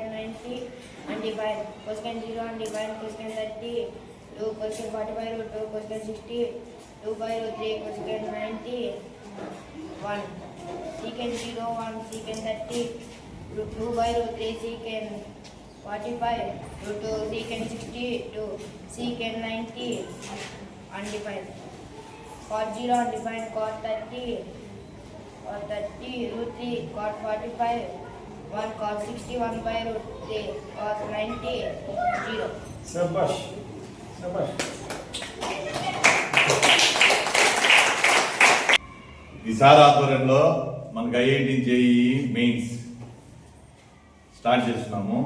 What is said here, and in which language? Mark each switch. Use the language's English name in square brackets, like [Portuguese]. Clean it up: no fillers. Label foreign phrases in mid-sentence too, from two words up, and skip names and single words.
[English] 90, undefined, cosecant 0, undefined, cosecant 30, 2, cosecant 45, √2, cosecant 60, 2/3, cosecant 90, 1, secant 0, 1, secant 30, 2/3, secant 45, √2, secant 60, 2, secant 90, undefined, cot 0, undefined, cot 30, √3, cot 45, 1, cot 60, 1/3, cos 90, 0. [Telugu] శభాష్. ఈసారి ఆధ్వర్యంలో మనకు ఐఐటి జేఈ మెయిన్స్ స్టార్ట్ చేస్తున్నాము.